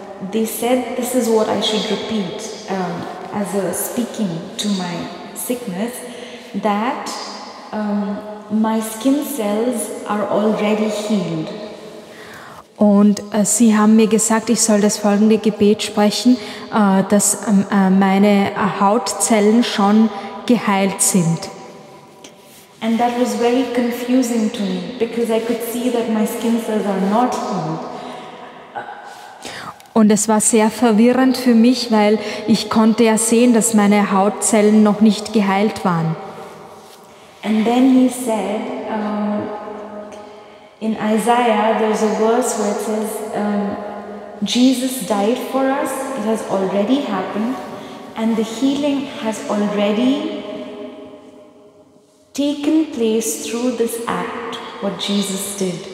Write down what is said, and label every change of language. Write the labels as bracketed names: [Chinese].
[English] They said this is what I should repeat as a speaking to my sickness, that my skin cells are already healed. [German] Und sie haben mir gesagt, ich soll das folgende Gebet sprechen, dass meine Hautzellen schon geheilt sind. [English] And that was very confusing to me, because I could see that my skin cells are not healed. [German] Und es war sehr verwirrend für mich, weil ich konnte ja sehen, dass meine Hautzellen noch nicht geheilt waren. [English] And then he said, in Isaiah, there's a verse where it says, Jesus died for us, it has already happened, and the healing has already taken place through this act, what Jesus did.